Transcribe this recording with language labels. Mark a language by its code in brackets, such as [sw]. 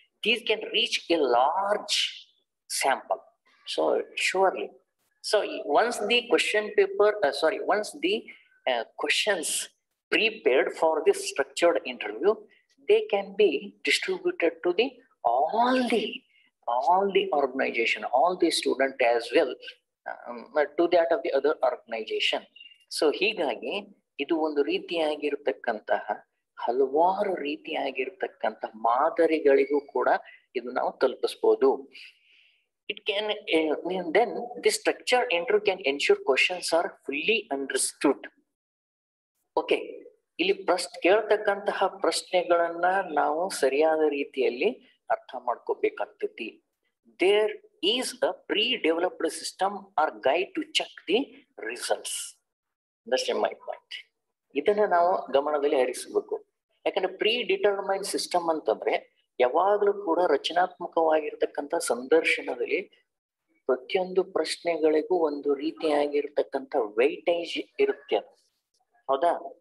[en] These can reach a large sample. So surely, so once the question paper, once the questions prepared for this structured interview, they can be distributed to the all the organization, all the student as well, to that of the other organization. [kn] So ಹೀಗಾಗಿ ಇದು ಒಂದು ರೀತಿಯಾಗಿರ್ತಕ್ಕಂತಹ ಹಲವಾರು ರೀತಿಯಾಗಿರ್ತಕ್ಕಂತಹ ಮಾದರಿಗಳಿಗೂ ಕೂಡ ಇದು ನಾವು ತಲುಪಿಸಬಹುದು. [en] It can then this structured interview can ensure questions are fully understood. [kn] Okay, ಇಲ್ಲಿ ಕೇಳ್ತಕ್ಕಂತಹ ಪ್ರಶ್ನೆಗಳನ್ನ ನಾವು ಸರಿಯಾದ ರೀತಿಯಲ್ಲಿ ಅರ್ಥ ಮಾಡ್ಕೋಬೇಕಾಗ್ತೈತಿ. [en] There is a pre-developed system or guide to check the results. That's my point. [kn] ಇದನ್ನ ನಾವು ಗಮನದಲ್ಲಿ ಹರಿಸಬೇಕು. ಯಾಕಂದ್ರೆ ಪ್ರೀ-ಡಿಟರ್ಮೈನ್ಡ್ ಸಿಸ್ಟಮ್ ಅಂತಂದ್ರೆ ಯಾವಾಗಲೂ ಕೂಡ ರಚನಾತ್ಮಕವಾಗಿರ್ತಕ್ಕಂಥ ಸಂದರ್ಶನದಲ್ಲಿ ಪ್ರತಿಯೊಂದು ಪ್ರಶ್ನೆಗಳಿಗೂ ಒಂದು ರೀತಿಯಾಗಿರ್ತಕ್ಕಂಥ ವೈಟೇಜ್ ಇರುತ್ತೆ. ಹೌದಾ?